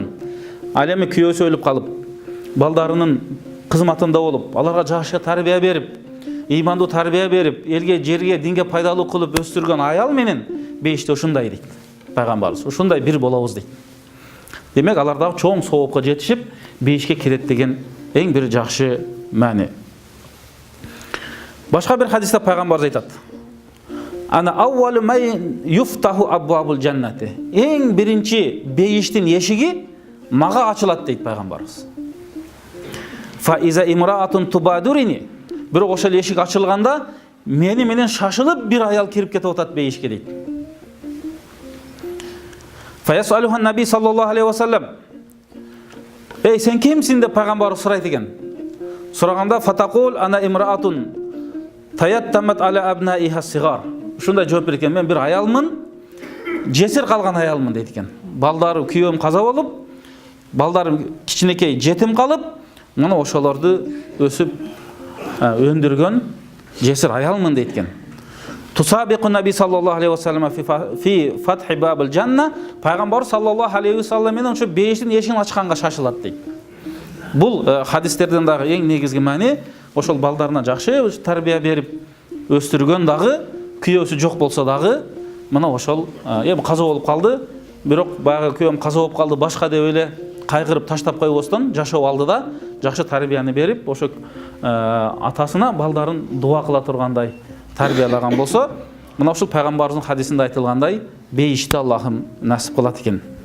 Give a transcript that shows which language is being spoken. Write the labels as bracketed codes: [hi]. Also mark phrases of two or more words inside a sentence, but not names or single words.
[ky] Ал эми күйөөсү өлүп калып, балдарынын кызматында болуп, аларга жакшы тарбия берип, ыймандуу тарбия берип, элге, жерге, динге пайдалуу кылып өстүргөн аял менен бейиште ушундай дейт. Пайгамбарыбыз ушундай бир болобуз дейт. Демек, алар дагы чоң соопко жетишип, бейишке кирет деген эң бир жакшы маани. Башка бир хадисте пайгамбарыбыз айтат. [ar] أنا أول من يفتح أبواب الجنة. [ky] Эң биринчи бейиштин эшиги мага ачылат дейт пайгамбарыбыз. [ar] فإذا امرأة تبادرني. [ky] Бирок ошол эшик ачылганда мени менен шашылып бир аял кирип кетип атат бейишке дейт. [ar] فيسألها النبي صلى الله عليه وسلم. [ky] Эй, сен кимсиң деп пайгамбарыбыз сурайт экен. [ar] Сураганда فتقول أنا امرأة تأيمت على أبنائها صغار. [ky] Ушундай жооп берет экен, мен бир аялмын, жесир калган аялмын дейт экен. балдары күйөөм каза болуп, балдарым кичинекей жетим калып, мына ошолорду өсүп өндүргөн жесир аялмын дейткен. [ar] تسابق النبي صلى الله عليه وسلم في فتح باب الجنة, [ky] пайгамбар [ar] صلى الله عليه وسلم [ky] менен ушу бейиштин эшигин ачканга шашылат дейт. Бул хадистерден дагы эң негизги маани, ошол балдарына жакшы тарбия берип өстүргөн дагы, күйөөсү жок болсо дагы, мына ошол эми каза болуп калды, бирок баягы күйөөм каза болуп калды башка деп эле кайгырып таштап койбостон жашоо алдыда жакшы тарбияны берип, ошо атасына балдарын дуа кыла тургандай тарбиялаган болсо, мына ушул пайгамбарыбыздын хадисинде айтылгандай бейишти Аллахым насип кылат экен.